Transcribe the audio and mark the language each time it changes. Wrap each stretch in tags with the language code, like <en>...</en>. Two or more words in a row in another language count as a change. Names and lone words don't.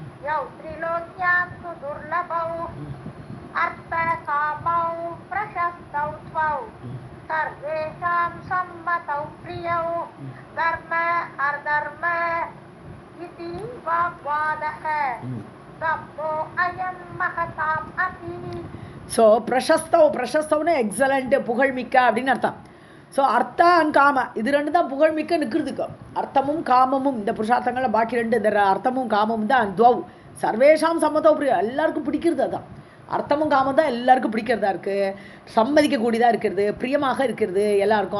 <sa>यौ त्रिलोक्यां तु दुर्लभौ अर्थकामौ प्रशस्तौ त्वौ सर्वेषां सम्मतौ प्रियौ धर्म अधर्म इति वाग्वादः दम्भो अयं महताम् अपि.</sa> <ta>ஸோ பிரசஸ்தவ்னு எக்ஸலண்ட் புகழ்மிக்க அப்படின்னு அர்த்தம். ஸோ அர்த்தா அண்ட் காம இது ரெண்டு தான் புகழ்மிக்க நிற்கிறதுக்கு. அர்த்தமும் காமமும் இந்த புருஷார்த்தங்களில் பாக்கி ரெண்டு இந்த அர்த்தமும் காமமும் தான்</ta> <sa>त्व सर्वेषाम् सम्मतो प्रियम्</sa> <ta>எல்லாருக்கும் பிடிக்கிறது. அதான் அர்த்தமும் காமம் தான் எல்லாருக்கும் பிடிக்கிறதா இருக்குது, சம்மதிக்கக்கூடியதாக இருக்கிறது, பிரியமாக இருக்கிறது எல்லாருக்கும்.</ta>